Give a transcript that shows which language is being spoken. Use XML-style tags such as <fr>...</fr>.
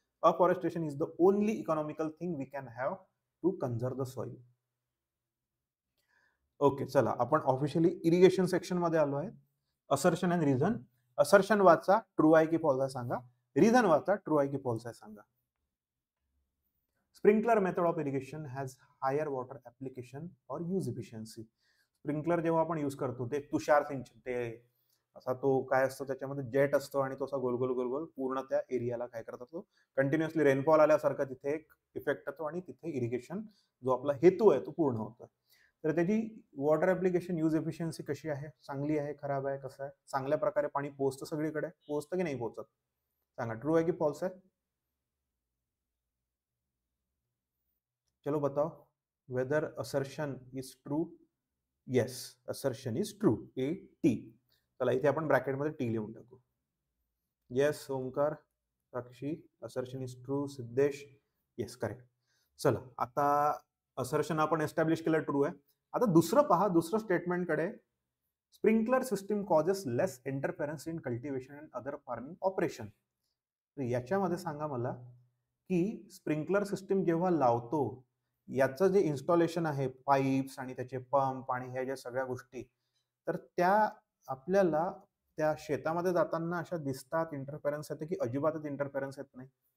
<en>Afforestation is the only economical thing we can have to conserve the soil.</en> <mr>Okay, चला आपण officially irrigation section मध्ये आलो आहे. Assertion and reason. Assertion वाचा, true आहे की फॉल्स आहे सांगा. रिझन वाचा, ट्रू आहे की फॉल्स आहे सांगा.</mr> <en>Sprinkler method of irrigation has higher water application और use efficiency.</en> <mr>स्प्रिंकलर जेव्हा आपण यूज करतो ते तुषार सिंचन, ते असा तो काय असतो त्याच्यामध्ये जेट असतो आणि तो असा गोल गोल गोल गोल पूर्ण त्या एरियाला काय करत असतो, कंटिन्युअसली रेनफॉल आल्यासारखं तिथे एक इफेक्ट येतो आणि तिथे इरिगेशन जो आपला हेतू आहे तो पूर्ण होतो. तर त्याची वॉटर ऍप्लिकेशन यूज एफिशियन्सी कशी आहे, चांगली आहे, खराब आहे, कसं आहे, चांगल्या प्रकारे पाणी पोहोचतं सगळीकडे, पोहोचतं की नाही पोहोचत सांगा. ट्रू आहे की फॉल्स आहे.</mr> <hi>चलो बताओ</hi> <en>Whether assertion is true. Yes, assertion is true. A T.</en> <mr>चला इथे आपण ब्रॅकेटमध्ये टी लिहून टाकू. Yes Omkar, Sakshi,</mr> <en>Assertion is true.</en> <mr>Siddhesh, yes correct. चला आता असर्शन आपण एस्टॅब्लिश केलं ट्रू आहे. आता दुसरं पहा, दुसरं स्टेटमेंट कडे.</mr> <en>Sprinkler system causes less interference in cultivation and other farming operation.</en> <mr>याच्यामध्ये सांगा मला की स्प्रिंकलर सिस्टीम जेव्हा लावतो याचं जे इन्स्टॉलेशन आहे, पाईप्स आणि त्याचे पंप आणि ह्या ज्या सगळ्या गोष्टी, तर त्या आपल्याला त्या शेतामध्ये जाताना अशा दिसतात, इंटरफेरन्स येते की अजिबातच इंटरफेरन्स येत नाही.</mr>